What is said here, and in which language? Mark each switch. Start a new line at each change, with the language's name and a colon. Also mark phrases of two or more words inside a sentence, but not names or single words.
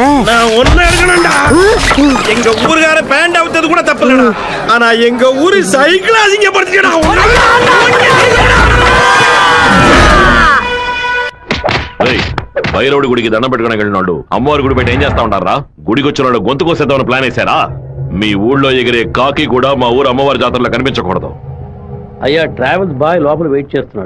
Tamil: நான் ஒண்ணு எடுக்கணும்டா. எங்க ஊருக்கார பேண்ட் அவுத்தது கூட தப்பு இல்லடா. ஆனா எங்க ஊரு சைக்கிள் அசிங்கப்படுத்திடா.
Telugu: బైరవుడి గుడికి దండం పెట్టుకుని వెళ్ళినాడు అమ్మవారి గుడి బయట ఏం చేస్తా ఉంటారా? గుడికి వచ్చిన వాళ్ళు గొంతు కోసేద్దామని ప్లాన్ వేశారా? మీ ఊళ్ళో ఎగిరే కాకి కూడా మా ఊరు అమ్మవారి జాతరలో కనిపించకూడదు. అయ్యా ట్రావెల్స్ బాయ్ లోపల వెయిట్ చేస్తున్నాడు.